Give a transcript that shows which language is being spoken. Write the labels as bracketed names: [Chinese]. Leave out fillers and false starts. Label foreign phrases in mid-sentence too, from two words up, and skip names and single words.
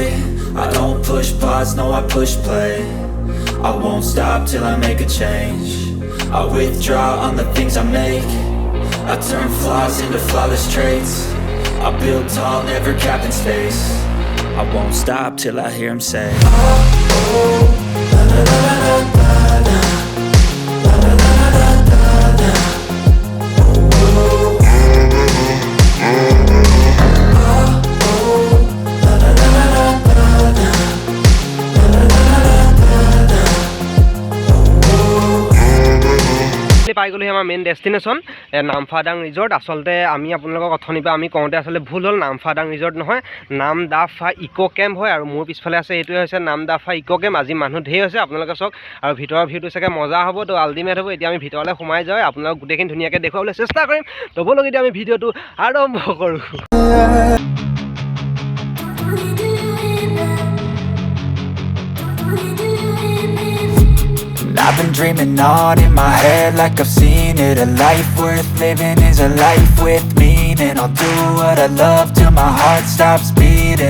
[English] I don't push pause, no I push play. I won't stop till I make a change. I withdraw on the things I make. I turn flaws into flawless traits. I build tall, never capped in space. I won't stop till I hear him say, oh, oh, la la la la la la, la la la la la la, oh, oh. [Assamese] পাই গ'লোহি আমাৰ [English] main destination [Assamese] নামফাদাং ৰিজৰ্ট। আচলতে আমি আপোনালোকক অথনিৰ পৰা আমি কওঁতে আচলতে ভুল হ'ল, নামফাদাং ৰিজৰ্ট নহয়, নামদাফা ইক' কেম্প হয়। আৰু মোৰ পিছফালে আছে এইটোৱে হৈছে নামদাফা ইক' কেম্প। আজি মানুহ ঢেৰ হৈছে, আপোনালোকে চাওক, আৰু ভিতৰৰ ভিউটো চাগে মজা হ'ব, তো আল্টিমেট হ'ব। এতিয়া আমি ভিতৰলৈ সোমাই যাওঁ, আপোনালোক গোটেইখিনি ধুনীয়াকৈ দেখুৱাবলৈ চেষ্টা কৰিম। তো ব'লক এতিয়া আমি ভিডিঅ'টো আৰম্ভ কৰোঁ। [English] I've been dreaming on in my head like I've seen it. A life worth living is a life with meaning. I'll do what I love till my heart stops beating.